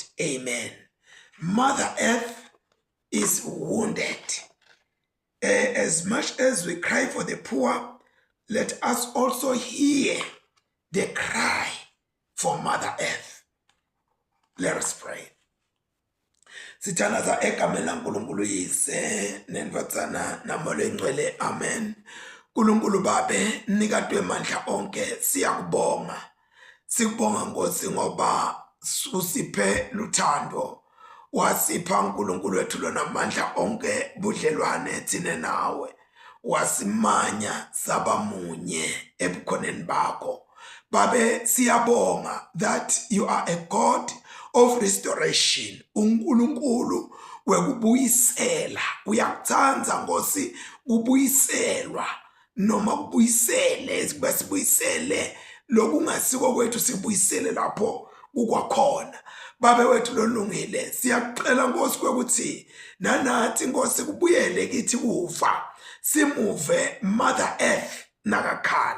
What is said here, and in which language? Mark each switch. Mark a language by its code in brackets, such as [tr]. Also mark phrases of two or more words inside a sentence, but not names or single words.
[en] Amen. Mother Earth is wounded. As much as we cry for the poor, let us also hear the cry for Mother Earth. Let us pray. [ss] Sithandaza egameni laNkulunkulu yise nendodzana namoya engcwele. Amen. Nkulunkulu babe nikadwe mandla onke, siyakubonga. Sikubonga Nkosi ngoba usiphe luthando. Wasipha uNkulunkulu wethu lona amandla onke budlelwane thina nawe. Wasimanya sabamunye ebukhoneni bakho. Babe siyabonga [en] that you are a God of restoration. [ss] uNkulunkulu wekubuyisela. Uyakuthanda Nkosi kubuyiselwa, noma kubuyisele sibuyisele lokungasiko kwethu, sibuyisele lapho kukwakhona. Babe wethu lolungile, siyakucela Nkosi ukuthi nanathi Nkosi kubuyele kithi kufa, simuve Mother Earth nakakhala.